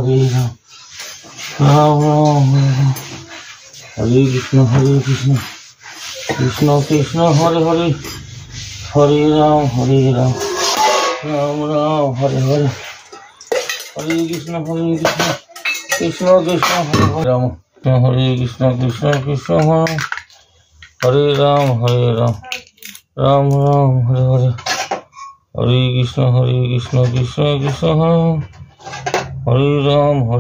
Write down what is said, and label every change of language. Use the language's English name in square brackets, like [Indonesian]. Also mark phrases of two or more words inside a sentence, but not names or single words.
[Sanskrit] রাম রাম হরে হরে, হরে কৃষ্ণ কৃষ্ণ কৃষ্ণ হরে হরে, হরে রাম রাম রাম হরে হরে, হরে কৃষ্ণ কৃষ্ণ কৃষ্ণ হরে হরে, রাম হরে কৃষ্ণ কৃষ্ণ হরে, হরে রাম রাম রাম হরে হরে, হরে কৃষ্ণ কৃষ্ণ কৃষ্ণ হরে, হরে রাম